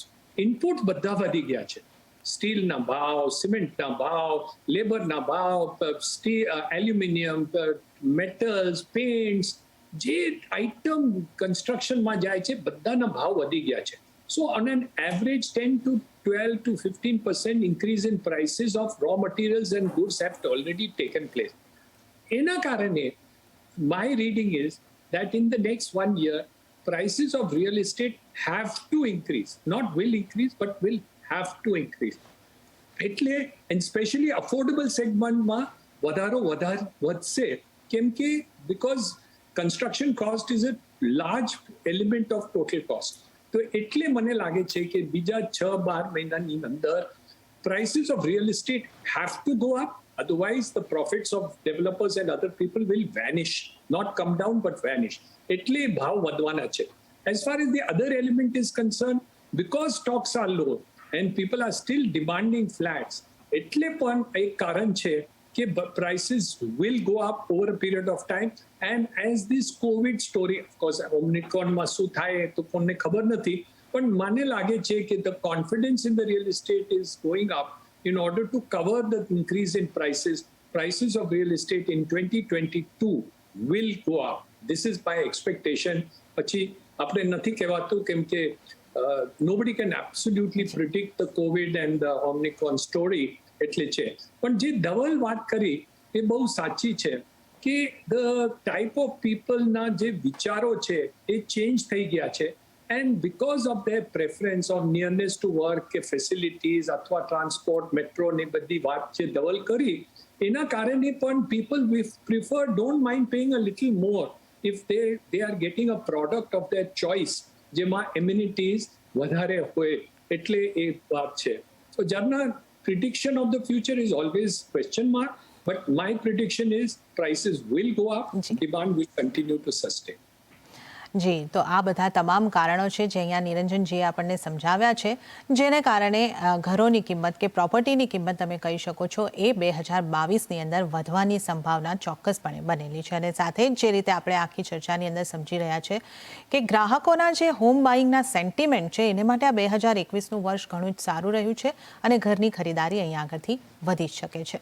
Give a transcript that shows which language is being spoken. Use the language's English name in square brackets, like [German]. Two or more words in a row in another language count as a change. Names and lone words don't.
[Gujarati] ઇનપુટ બધા વધી ગયા છે. સ્ટીલના ભાવ, સિમેન્ટના ભાવ, લેબરના ભાવ, એલ્યુમિનિયમ, મેટલ્સ, પેઇન્ટ્સ, જે આઇટમ કન્સ્ટ્રક્શનમાં જાય છે બધાના ભાવ વધી ગયા છે. [English] so on an average 10 to 12 to 15% increase in prices of raw materials and goods have already taken place. [Gujarati] એના કારણે [English] my reading is that in the next 1 year prices of real estate have to increase, not will increase but will have to increase. એટલે and especially affordable segmentમાં [Gujarati] વધારો વધશે, કેમ કે [English] because construction cost is a large element of total cost. [Gujarati] તો એટલે મને લાગે છે કે બીજા 6-12 મહિનાની અંદર [English] prices of real estate have to go up, otherwise the profits of developers and other people will vanish, not come down but vanish. [Gujarati] એટલે ભાવ વધવાના છે. [English] As far as the other element is concerned, because stocks are low and people are still demanding flats, [Gujarati] એટલે પણ એક કારણ છે કે [English] prices will go up over a period of time. And as this COVID story, of course, [Gujarati] Omicronમાં શું થાય તો કોઈને ખબર નથી, પણ મને લાગે છે કે [English] the confidence in the real estate is going up. In order to cover the increase in prices of real estate in 2022 will go up. This is my expectation. [Gujarati] પછી આપણે નથી કહેવાતું કેમ કે [English] nobody can absolutely predict the COVID and the Omicron story, [Gujarati] એટલે છે. પણ જે ધવલ વાત કરી એ બહુ સાચી છે કે [English] the type of people [Gujarati] ના જે વિચારો છે એ ચેન્જ થઈ ગયા છે. [English] And because of their preference of nearness to work કે facilities અથવા transport, metro [Gujarati] ને બધી વાત જે ધવલ કરી, એના કારણે પણ [English] people prefer, don't mind paying a little more if they are getting a product of their choice જેમાં amenities [Gujarati] વધારે હોય. એટલે એ વાત છે. [English] So Jarna, prediction of the future is always question mark, but my prediction is prices will go up, demand will continue to sustain. [Gujarati] જી, તો આ બધા તમામ કારણો છે જે અહીંયા નિરંજનજીએ આપણને સમજાવ્યા છે, જેને કારણે ઘરોની કિંમત કે પ્રોપર્ટીની કિંમત તમે કહી શકો છો એ 2022ની અંદર વધવાની સંભાવના ચોક્કસપણે બનેલી છે. અને સાથે જ જે રીતે આપણે આખી ચર્ચાની અંદર સમજી રહ્યા છે કે ગ્રાહકોના જે હોમ બાઇંગના સેન્ટિમેન્ટ છે એને માટે આ 2021નું વર્ષ ઘણું જ સારું રહ્યું છે અને ઘરની ખરીદારી અહીંયા આગળથી વધી શકે છે.